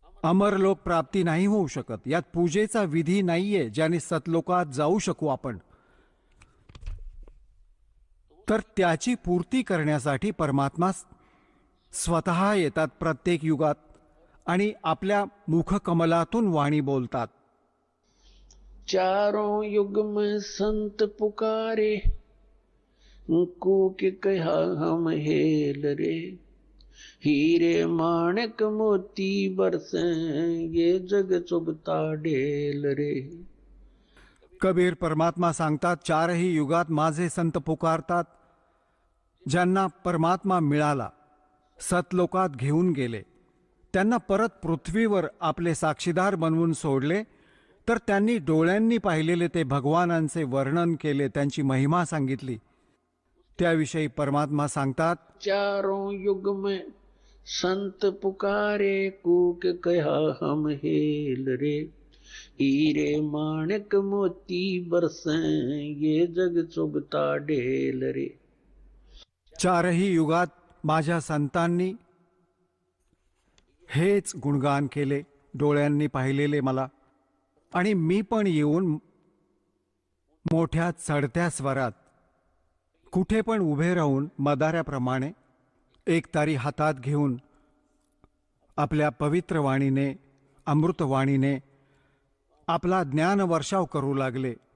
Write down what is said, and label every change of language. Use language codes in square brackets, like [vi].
[mr] अमरलोक प्राप्ती नाही होऊ शकत. यात पूजेचा विधी नाहीये ज्याने सतलोकात जाऊ शकू आपण. तर त्याची पूर्ती करण्यासाठी परमात्मा स्वतः येतात प्रत्येक युगात आणि आपल्या मुखकमलातून वाणी बोलतात. [hi] चारों युग में संत पुकारे, कूके कहा हम हेल रे. हीरे माणिक मोती बरसे, ये जग चुभता ढेल रे. [mr] कबीर परमात्मा सांगतात, 4ही युगात माझे संत पुकारतात, ज्यांना परमात्मा मिळाला, सतलोकात घेऊन गेले. त्यांना परत पृथ्वीवर आपले साक्षीदार बनवून सोडले, तर त्यांनी डोळ्यांनी पाहिलेले ते भगवानांचे वर्णन केले, त्यांची महिमा सांगितली. त्याविषयी परमात्मा सांगतात, [hi] चारों युग में संत पुकारे, कूक कहा हम हेल रे, हीरे माणिक मोती बरसें, ये जग चुगता ढेल रे. [mr] चारही युगात माझ्या संतांनी हेच गुणगान केले, डोळ्यांनी पाहिलेले मला. आणि मी पण येऊन मोठ्या चढत्या स्वरात कुठे पण उभे राहून मदाऱ्याप्रमाणे एक तारी हातात घेऊन आपल्या पवित्र वाणीने, अमृतवाणीने आपला ज्ञान वर्षाव करू लागले.